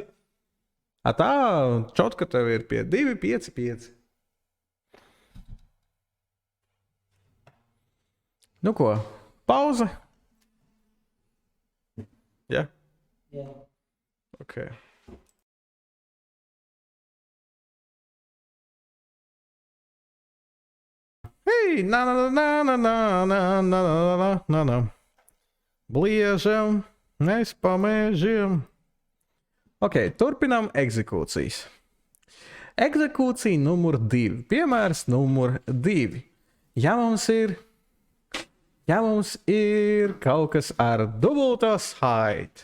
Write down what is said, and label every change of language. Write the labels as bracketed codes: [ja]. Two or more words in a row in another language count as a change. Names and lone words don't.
[lv] Tā, čotka tev ir pie 2, 5, 5. Nu ko, pauze? Ja? Jā. Ok. Hei, na, na, na, na, na, na, na, na, na, na. Bliežam, mēs pamēžam. Ok, turpinām egzekūcijas. Egzekūcija numur 2. Piemērs numur 2. Ja mums ir kaut kas ar dubultā saiti.